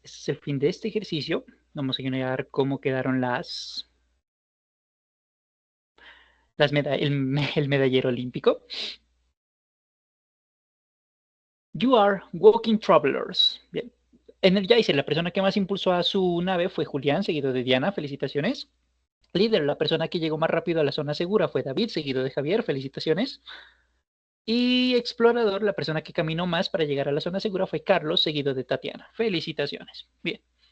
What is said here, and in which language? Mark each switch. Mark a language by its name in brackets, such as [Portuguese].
[Spanish] Este es el fin de este ejercicio. Vamos a mirar cómo quedaron el medallero olímpico. [English] You are walking travelers. [Spanish] Bien. Energizer, la persona que más impulsó a su nave fue Julián, seguido de Diana. Felicitaciones. Líder, la persona que llegó más rápido a la zona segura fue David, seguido de Javier. Felicitaciones. Y explorador, la persona que caminó más para llegar a la zona segura fue Carlos, seguido de Tatiana. Felicitaciones. Bien.